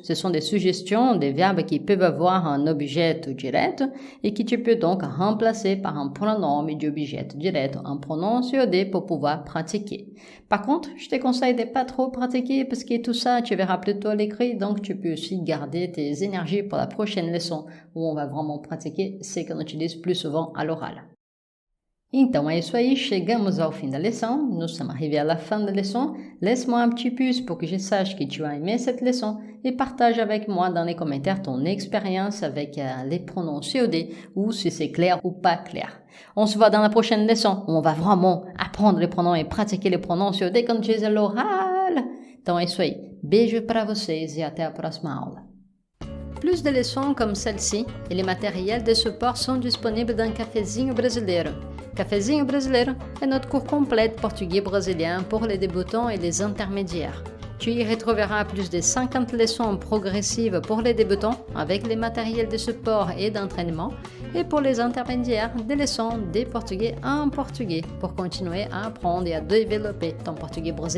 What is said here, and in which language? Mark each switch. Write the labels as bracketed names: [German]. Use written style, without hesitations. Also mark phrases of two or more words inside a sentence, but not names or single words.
[French] Ce sont des suggestions, des verbes qui peuvent avoir un objet direct et que tu peux donc remplacer par un pronom d'objet direct, un pronom COD pour pouvoir pratiquer. Par contre, je te conseille de pas trop pratiquer parce que tout ça, tu verras plutôt à l'écrit, donc tu peux aussi garder tes énergies pour la prochaine leçon où on va vraiment pratiquer ce qu'on utilise plus souvent à l'oral. [Portuguese] Então é isso aí, chegamos ao fim da leçon. [French] Nous sommes arrivés à la fin de la leçon. Laisse-moi un petit pouce pour que je sache que tu as aimé cette leçon et partage avec moi dans les commentaires ton expérience avec les pronoms COD ou si c'est clair ou pas clair. On se voit dans la prochaine leçon où on va vraiment apprendre les pronoms et pratiquer les pronoms COD [Portuguese] quando diz [French] l'oral. [Portuguese] Então é isso aí. Beijo para vocês e até a próxima aula. [French] Plus de leçons comme celle-ci et les matériels de support sont disponibles dans Cafezinho Brasileiro. Cafezinho Brasileiro est notre cours complet de portugais brésilien pour les débutants et les intermédiaires. Tu y retrouveras plus de 50 leçons progressives pour les débutants avec les matériels de support et d'entraînement et pour les intermédiaires des leçons de portugais en portugais pour continuer à apprendre et à développer ton portugais brésilien.